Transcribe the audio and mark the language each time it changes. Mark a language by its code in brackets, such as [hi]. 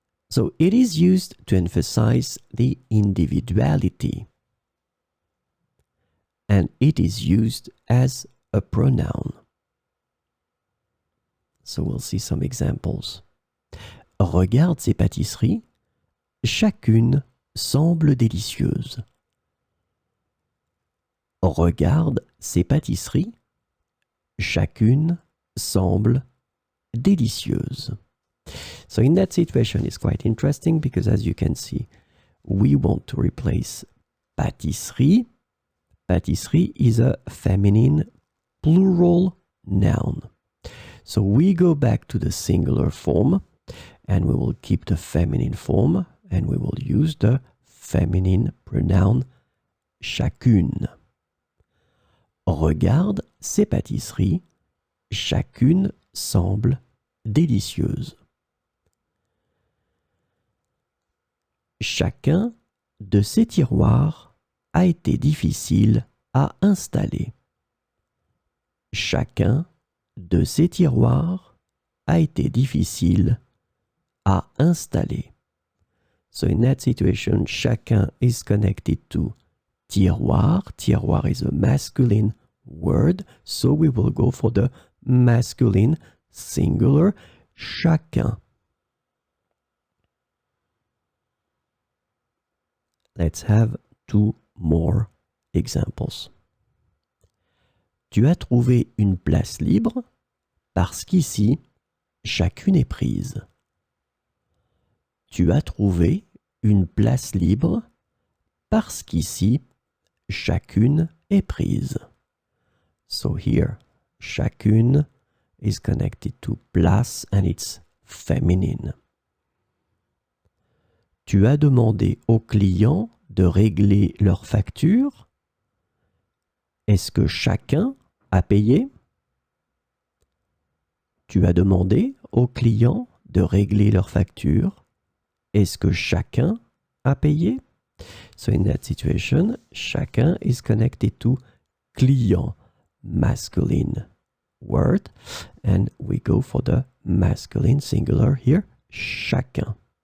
[en] So it is used to emphasize the individuality. And it is used as a pronoun. So we'll see some examples. [fr] Regarde ces pâtisseries, chacune semble délicieuse. Regarde ces pâtisseries, chacune semble délicieuse. [en] So in that situation, it's quite interesting because as you can see, we want to replace pâtisserie. Pâtisserie is a feminine plural noun. So we go back to the singular form and we will keep the feminine form and we will use the feminine pronoun chacune. [fr] Regarde ces pâtisseries, chacune semble délicieuse. Chacun de ces tiroirs a été difficile à installer. Chacun de ces tiroirs a été difficile à installer. [en] So in that situation, chacun is connected to tiroir. Tiroir is a masculine word, so we will go for the masculine singular chacun. Let's have two more examples. [fr] Tu as trouvé une place libre parce qu'ici, chacune est prise. Tu as trouvé une place libre parce qu'ici, chacune est prise. [en] So here, chacune is connected to place and it's feminine. [fr] Tu as demandé aux clients de régler leurs factures. Est-ce que chacun a payé? Tu as demandé aux clients de régler leurs factures. Est-ce que chacun a payé? [en] So in that situation, chacun is connected to client, masculine word, and we go for the masculine singular here, chacun.